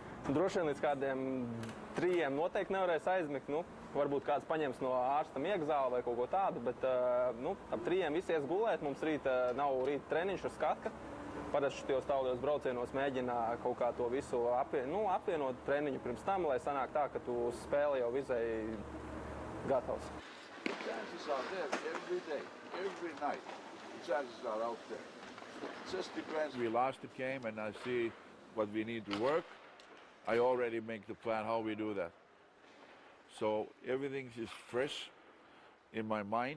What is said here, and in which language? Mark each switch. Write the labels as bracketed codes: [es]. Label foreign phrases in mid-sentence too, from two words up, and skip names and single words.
[lv] Droši vien līdz kādiem 3 noteikti nevarēs aizmigt, varbūt kāds paņems no ārsta miegzāli vai kaut ko tādu, bet ap 3 visi ies gulēt, mums nav rīta treniņš uz skatka. Parasti šajos tālajos braucienos mēģina kaut kā to visu apvienot treniņu pirms tam, lai sanāk tā, ka tu uz spēli jau vizēji gatavs. [en] Chances are there every day, every night. Chances are out there. It just depends. We lost the game and I see what we need to work. I already make the plan how we do that. So everything is fresh in my mind.